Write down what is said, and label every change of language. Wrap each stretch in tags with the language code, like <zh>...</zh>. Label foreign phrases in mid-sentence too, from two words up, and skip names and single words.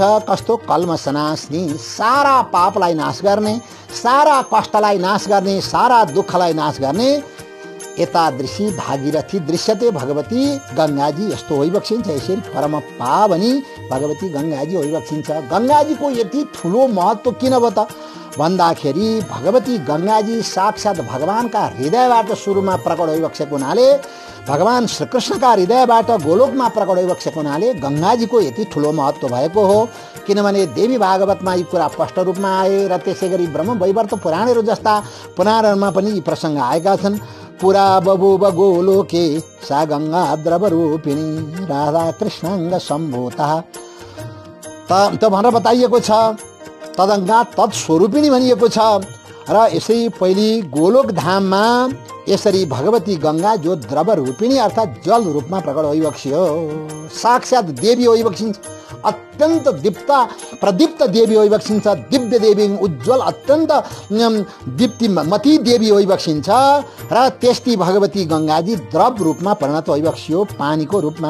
<ne>कस्तो कल्मसनाशनी, सारा पापलाई नाश गर्ने, सारा कष्टलाई नाश गर्ने, सारा दुःखलाई नाश गर्ने</ne> <sa>एतादृशी भागीरथी दृश्यते भगवती गंगाजी,</sa> <ne>यस्तो भइबक्सिन्छ। यसरी परम पावनी भगवती गंगाजी भइबक्सिन्छ। गंगाजीको यति ठुलो महत्व किन भयो त भन्दाखेरि भगवती गंगाजी साक्षात भगवानका हृदयबाट सुरुमा प्रकट भइबक्सेको हुनाले, भगवान श्रीकृष्णका हृदयबाट गोलोकमा प्रकट भइबक्सेको हुनाले गंगाजीको यति ठुलो महत्व भएको हो। किनभने देवी भागवतमा यी कुरा स्पष्ट रूपमा आए र त्यसै गरी ब्रह्म वैवर्त पुराणहरू जस्ता पुराणहरूमा पनि यी प्रसंग आएका छन्।</ne> <sa>पुरा बभूव गोलोके सा गंगा द्रव रूपिणी राधा कृष्णांग सम्भूता</sa> <ne>त भनेर बताइएको छ।</ne> <sa>तदङ्गा तत्स्वरूपिणी</sa> <ne>भनिएको छ र यसै पहिले गोलोक धाममा यसरी भगवती गंगा जो द्रव रूपिणी अर्थात जल रूपमा प्रकट भइबक्सियो, साक्षात देवी भइबक्सिन्छ, अत्यन्त प्रदीप्त देवी भइबक्सिन्छ, दिव्य देवी, उज्जवल अत्यन्त दीप्तिमती देवी भइबक्सिन्छ र त्यस्ती भगवती गंगाजी द्रव रूपमा परिणत भइबक्सियो, पानीको रूपमा।</ne>